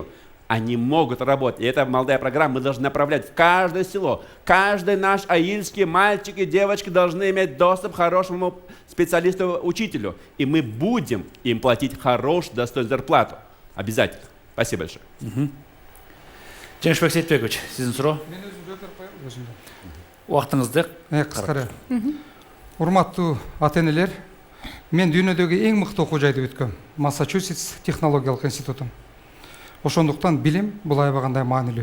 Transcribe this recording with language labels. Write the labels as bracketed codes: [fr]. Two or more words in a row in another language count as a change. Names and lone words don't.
[ru] Они могут работать. И эта молодая программа мы должны направлять в каждое село. Каждый наш аильский мальчик и девочка должны иметь доступ к хорошему специалисту-учителю. И мы будем им платить хорошую, достойную зарплату. Обязательно. Спасибо большое. [ky] Жеңишбек Сейитбекович, сиздин суроо. Мен өзүм жооп берип коеюн өзүмдө. Убактыңызды Кыскара. Урматтуу ата-энелер, мен дүйнөдөгү эң мыкты окуу жайды бүткөм. Массачусетс технологиялык институтун. Ошондуктан билим бул аябагандай маанилүү.